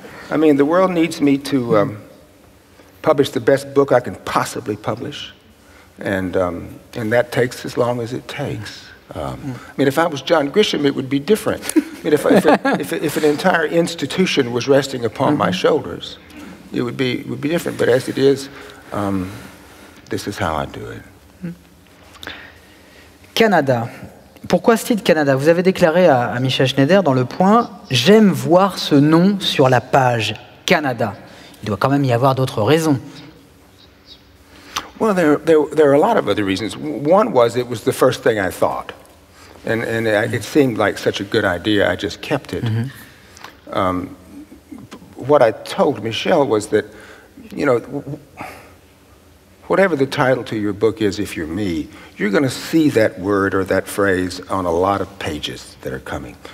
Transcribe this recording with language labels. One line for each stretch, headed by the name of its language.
English: I mean, the world needs me to publish the best book I can possibly publish, and that takes as long as it takes. I mean, if I was John Grisham, it would be different. I mean, if an entire institution was resting upon my shoulders, it would be different. But as it is, this is how I do it. Canada.
French: Pourquoi ce titre Canada? Vous avez déclaré à Michel Schneider dans Le Point, « J'aime voir ce nom sur la page, Canada ». Il doit quand même y avoir d'autres raisons.
English: Well, there are a lot of other reasons. One was it was the first thing I thought. And it seemed like such a good idea, I just kept it. What I told Michel was that, you know, whatever the title to your book is, if you're me, you're going to see that word or that phrase on a lot of pages that are coming.